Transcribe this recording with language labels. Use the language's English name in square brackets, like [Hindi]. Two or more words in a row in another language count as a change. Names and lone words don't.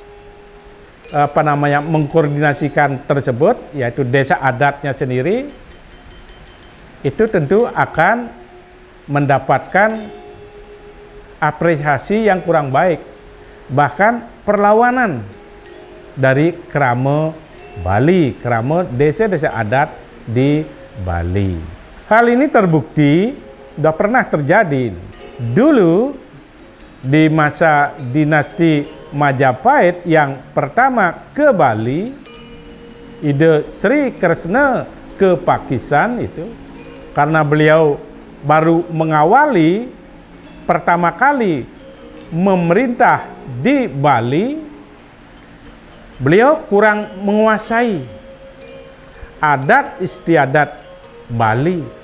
[Indonesian] mengkoordinasikan tersebut, yaitu desa adatnya sendiri, itu tentu akan mendapatkan apresiasi yang kurang baik, bahkan perlawanan dari kerama Bali, kerama desa-desa adat di Bali. Hal ini terbukti sudah pernah terjadi dulu di masa dinasti Majapahit yang pertama ke Bali, ide Sri Kresna ke Pakistan itu, karena beliau baru mengawali pertama kali memerintah di Bali, beliau kurang menguasai adat istiadat Bali.